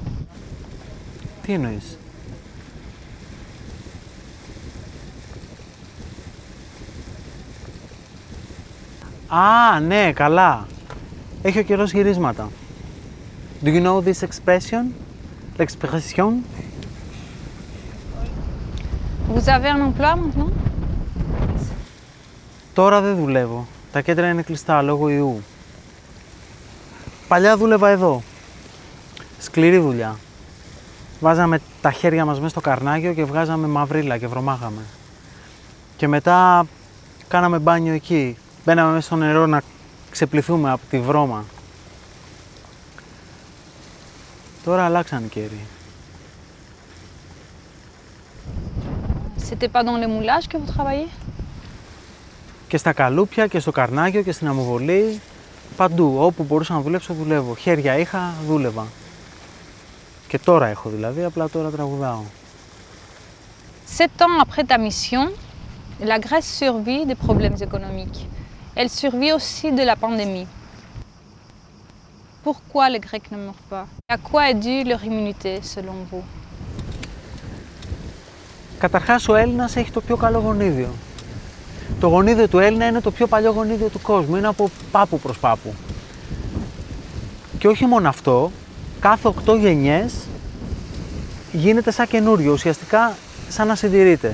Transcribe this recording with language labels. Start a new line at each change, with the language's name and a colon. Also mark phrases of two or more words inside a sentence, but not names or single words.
Greek: Τι εννοείς? Α, ναι, καλά. Έχει ο καιρός γυρίσματα.
English: Do you know this expression?
French: L'expression? Vous avez un emploi maintenant?
Greek: Τώρα δεν δουλεύω. Τα κέντρα είναι κλειστά λόγω ιού. Παλιά δούλευα εδώ. Σκληρή δουλειά. Βάζαμε τα χέρια μας μέσα στο καρνάγιο και βγάζαμε μαυρίλα και βρωμάγαμε. Και μετά κάναμε μπάνιο εκεί. Μπαίναμε μέσα στο νερό να ξεπληθούμε από τη βρώμα. Τώρα αλλάξαν οι καιροί.
French: C'était pas dans les moulages que vous travaillez?
Greek: Και στα καλούπια και στο καρνάγιο και στην αμμοβολή. Παντού, όπου μπορούσα να δουλέψω, δουλεύω. Χέρια είχα, δούλευα. Και τώρα έχω δηλαδή, απλά τώρα τραγουδάω.
French: 7 ans après ta mission, la Grèce survit des problèmes économiques. Elle survit aussi de la pandémie. Pourquoi les Grecs ne meurent pas? À quoi est due leur immunité, selon vous?
Greek: Καταρχάς, ο Έλληνας έχει το πιο καλό γονίδιο. Το γονίδιο του Έλληνα είναι το πιο παλιό γονίδιο του κόσμου. Είναι από πάπου προς πάπου. Και όχι μόνο αυτό, κάθε 8 γενιές γίνεται σαν καινούριο, ουσιαστικά σαν να συντηρείται.